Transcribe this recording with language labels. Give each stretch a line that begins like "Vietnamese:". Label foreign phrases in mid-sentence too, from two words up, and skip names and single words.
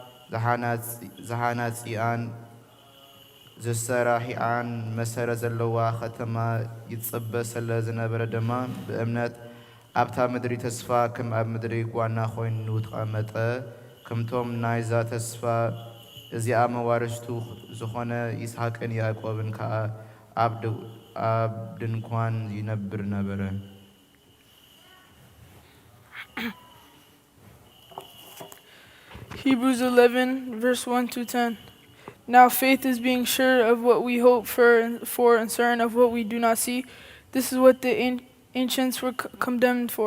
Tigrinya: ዝሃናጺኣን ዝሰራሒኣን መሰረት ዘለዋ ከተማ ይጽበ ስለ ዝነበረ ድማ ብእምነት ኣብታ ምድሪ ተስፋ ከም ኣብ ምድሪ ጓና ኮይኑ ተቐመጠ ከምቶም ናይዛ ተስፋ እዚኣ መዋርስቱ ዝኾነ ይስሐቅን ያዕቆብን ከዓ ኣብ ድንኳን ይነብር ነበረ
English: Hebrews 11, verse 1 to 10. Now faith is being sure of what we hope for and certain of what we do not see. This is what the ancients were condemned for.